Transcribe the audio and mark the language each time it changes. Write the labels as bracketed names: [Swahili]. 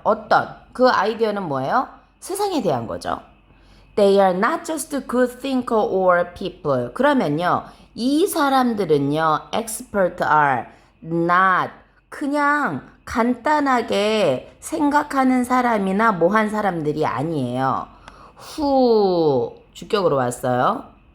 [Korean] 어떤 그 아이디어는 뭐예요? 세상에 대한 거죠. [English] They are not just good thinker or people. [Korean] 그러면요, 이 사람들은요, [English] expert are not [Korean] 그냥 간단하게 생각하는 사람이나 뭐한 사람들이 아니에요. who 주격으로 왔어요.